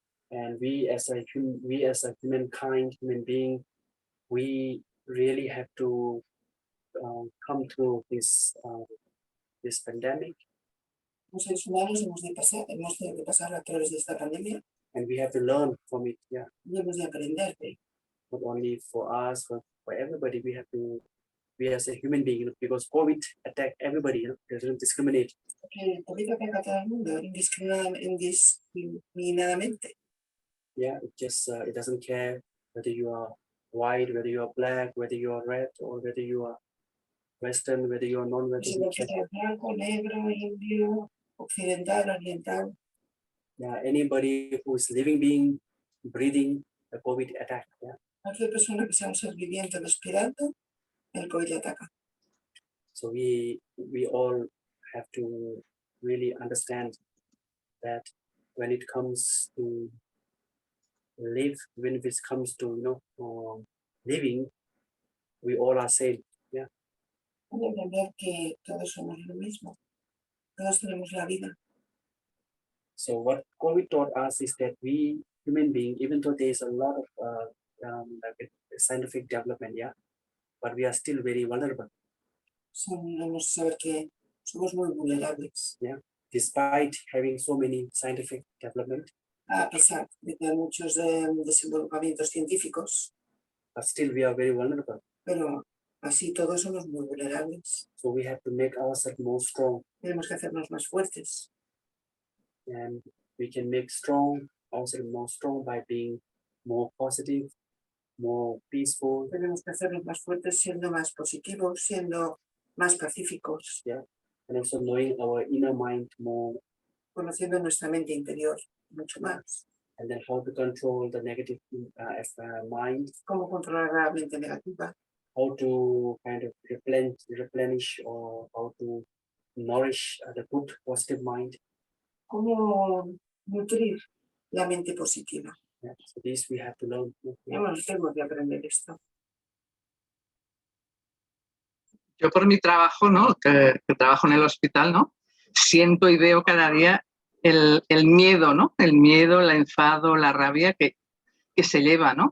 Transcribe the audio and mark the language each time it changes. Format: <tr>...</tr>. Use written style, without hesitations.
<en>And we as a human being, we really have to come through this pandemic.</en> <es>Los seres humanos hemos tenido que pasar a través de esta pandemia.</es> <en>And we have to learn from it, yeah.</en> <es>Y hemos de aprender.</es> <en>Not only for us, but for everybody, we as a human being, because COVID attacked everybody, doesn't discriminate.</en> <es>El COVID ataca a todo el mundo indiscriminadamente.</es> <en>Yeah, it just it doesn't care whether you are white, whether you are black, whether you are red, or whether you are Western, whether you are non-Western.</en> <es>Blanco, negro, indio, occidental, oriental.</es> <en>Yeah, anybody who is living being, breathing, the COVID attack. Yeah.</en> <es>Cualquier persona que sea un ser viviente respirando, el COVID le ataca.</es> <en>So we all have to really understand that when it comes to live, when it comes to living, we all are same. Yeah.</en> <es>Hay que entender que todos somos lo mismo. Todos tenemos la vida.</es> <en>So what COVID taught us is that we human beings, even though there is a lot of scientific development, yeah, but we are still very vulnerable.</en> <es>Debemos saber que somos muy vulnerables.</es> <en>Yeah, despite having so many scientific development.</en> <es>A pesar de que hay muchos desenvolvimientos científicos.</es> <en>But still we are very vulnerable.</en> <es>Pero así todos somos muy vulnerables.</es> <en>So we have to make ourselves more strong.</en> <es>Tenemos que hacernos más fuertes.</es> <en>And we can make ourselves more strong by being more positive, more peaceful.</en> <es>Tenemos que hacernos más fuertes siendo más positivos, siendo más pacíficos.</es> <en>Yeah, and also knowing our inner mind more.</en> <es>Conociendo nuestra mente interior mucho más.</es> <en>And then how to control the negative mind.</en> <es>Cómo controlar la mente negativa.</es> <en>How to kind of replenish or how to nourish the good positive mind.</en> <es>Cómo nutrir la mente positiva.</es> <en>Yeah, so this we have to learn.</en> <es>Tenemos que aprender esto. Yo por mi trabajo, ¿no? que trabajo en el hospital, ¿no? Siento y veo cada día el miedo, ¿no? El miedo, el enfado, la rabia que se lleva, ¿no?</es>